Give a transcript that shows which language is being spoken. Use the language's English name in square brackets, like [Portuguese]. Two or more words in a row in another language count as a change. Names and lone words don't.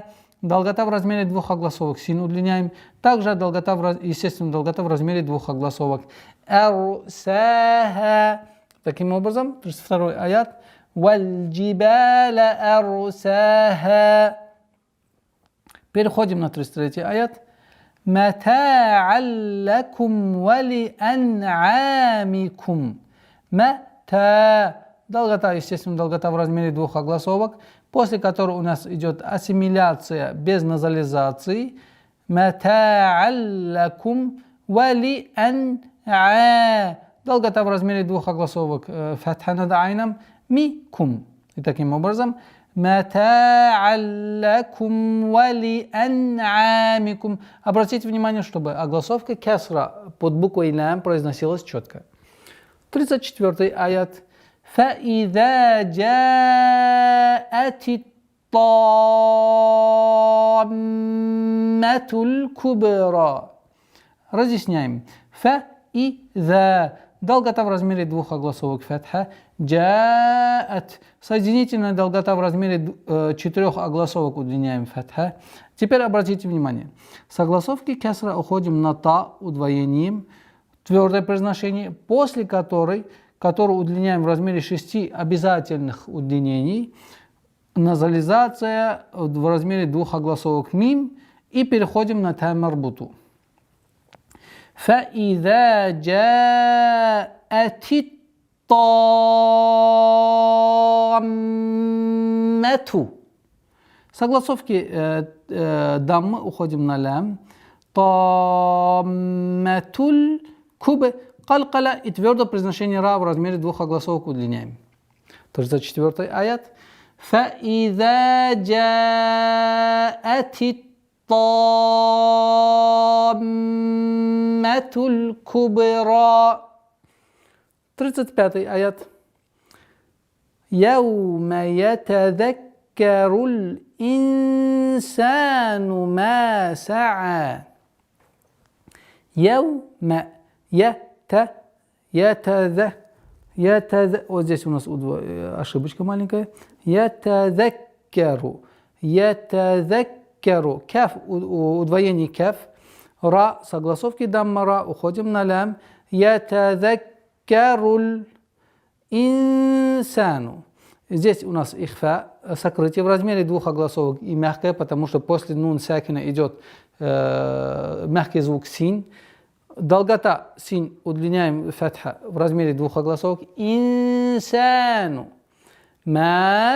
[Russian] Долгота в размере двух огласовок. Син удлиняем. Также естественно, долгота в размере двух огласовок. Арсаха. Таким образом, 32 аят. [Arabic] والجبال أرساها. [Russian] Переходим на 33 аят. [Arabic] متاعا لكم ولأنعامكم. Мата. [Russian] Долгота, естественно, долгота в размере двух огласовок, после которой у нас идет ассимиляция без назализации. [Arabic] متاعا لكم ولأنعا. [Russian] Долгота в размере двух огласовок, фатха над айном, микум. И таким образом, [Arabic] متاعا لكم ولأنعامكم. [Russian] Обратите внимание, чтобы огласовка кесра под буквой лям произносилась четко. 34 аят. [Arabic] فإذا جاءت الطامة الكبرى. [Russian] Разъясняем. فإذا. Долгота в размере двух огласовок фатха. [Arabic] Джаат. [Russian] Соединительная долгота в размере четырех огласовок удлиняем фатха. Теперь обратите внимание. С огласовки кесра уходим на та удвоением. Твердое произношение, после которую удлиняем в размере 6 обязательных удлинений. Назализация в размере двух огласовок мим. И переходим на та марбуту. [Arabic] فإذا جاءت الطامة. [Russian] Согласовки даммы уходим на лям. [Arabic] الطامة الكبرى [Russian] калкала и твердое произношение ра в размере двух огласовок удлиняем. 34 аят. [Arabic] فإذا جاءت الطامة الكبرى. [Russian] 35 аят. [Arabic] يوم يتذكر الإنسان ما سعى. [Russian] يوم вот здесь у нас ошибочка маленькая. Ятазаккару. Каф, удвоение каф. Ра, согласовки дамма ра, уходим на лям. [Arabic] يتذكر الإنسان. [Russian] Здесь у нас ихфа, сокрытие в размере двух огласовок и мягкое, потому что после нун сакина идет мягкий звук син. Долгота син удлиняем фатха в размере двух огласовок. [Arabic] الإنسان ما.